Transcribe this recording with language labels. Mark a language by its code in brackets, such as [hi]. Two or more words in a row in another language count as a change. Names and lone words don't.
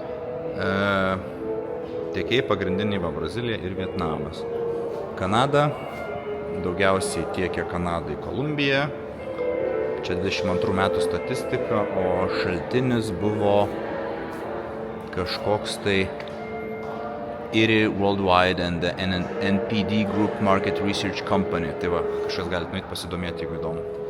[lt] Tiekėjai pagrindiniai va Brazilija ir Vietnamas. Kanada, daugiausiai tiekia Kanadai Kolumbija. Čia 22 metų statistika, o šaltinis buvo kažkoks tai IRI Worldwide and the NPD Group Market Research Company. Tai va, kažkas galite nueiti pasidomėti, jeigu įdomu.